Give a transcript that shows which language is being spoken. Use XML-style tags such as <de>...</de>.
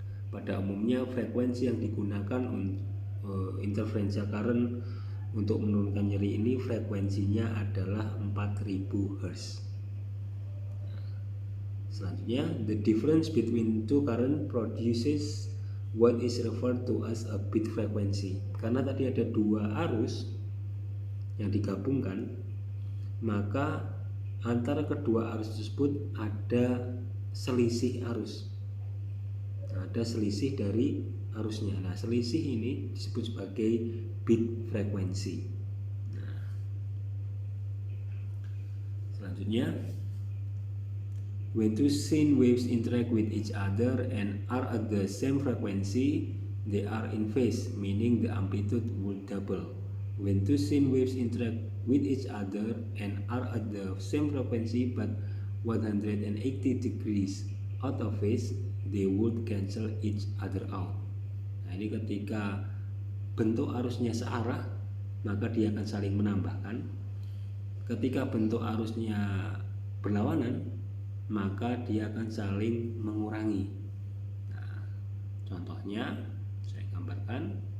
<id>Pada umumnya frekuensi yang digunakan interferential current untuk menurunkan nyeri ini frekuensinya adalah 4000 Hz. Selanjutnya,</id> <en>the difference between two current produces what is referred to as a bit frequency.</en> <id>Karena tadi ada dua arus yang digabungkan, maka antara kedua arus tersebut ada selisih arus, ada selisih dari arusnya. Nah, selisih ini disebut sebagai bit frekuensi. Nah, selanjutnya,</id> <en>when two sine waves interact with each other and are at the same frequency, they are in phase, meaning the amplitude will double. When two sine waves interact with each other and are at the same frequency but 180 degrees out of phase, they would cancel each other out.</en> <id>Nah, ini ketika bentuk arusnya searah, maka dia akan saling menambahkan. Ketika bentuk arusnya berlawanan, maka dia akan saling mengurangi. Nah, contohnya saya gambarkan.</id>